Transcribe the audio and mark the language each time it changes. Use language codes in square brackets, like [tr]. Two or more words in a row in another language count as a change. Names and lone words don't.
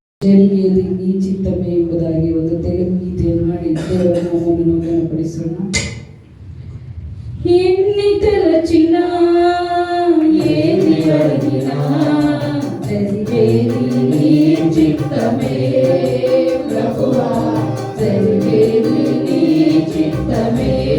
[te] జరిగేది నీ చిత్తమే [kn] ಎಂಬುದಾಗಿ ಒಂದು ತೆಲುಗು ಗೀತೆಯನ್ನು ಮಾಡಿ ದೇವರ ನಾಮವನ್ನು ಘನಪಡಿಸೋಣ. [te] ఎన్ని తలచినా ఏది అడిగినా జరిగేది నీ చిత్తమే ప్రభువా, జరిగేది నీ చిత్తమే.